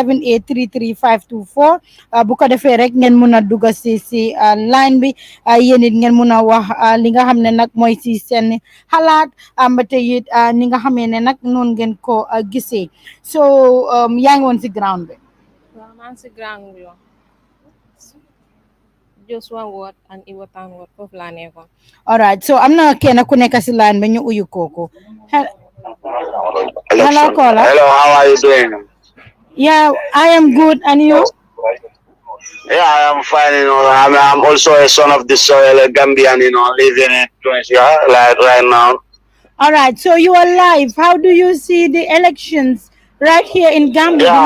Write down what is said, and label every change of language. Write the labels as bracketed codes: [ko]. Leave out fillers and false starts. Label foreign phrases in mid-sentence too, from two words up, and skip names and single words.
[wo] 7833524 bu ko defee rek ngeen mun a dugg si line bi yéen it ngeen mun a wax li nga xam ne nag mooy si seen xalaat ba tey it ni nga xamee ne nag noonu ngeen ko gisee so yaa ngi woon si ground bi. waaw maa ngi si ground bi [en] just one word and [wo] Iwo Town word foofu laa nekkoon. [en] All right, [wo] so am na kenn ku nekk si line ba ñu uyu kooku. [en] Hello, caller. Hello, how are you doing? Yeah, I am good, and you? Yeah, I am fine. I'm also a son of the soil, a Gambian. Living in Tunisia, like right now. All right, so you are live. How do you see the elections right here in Gambia, the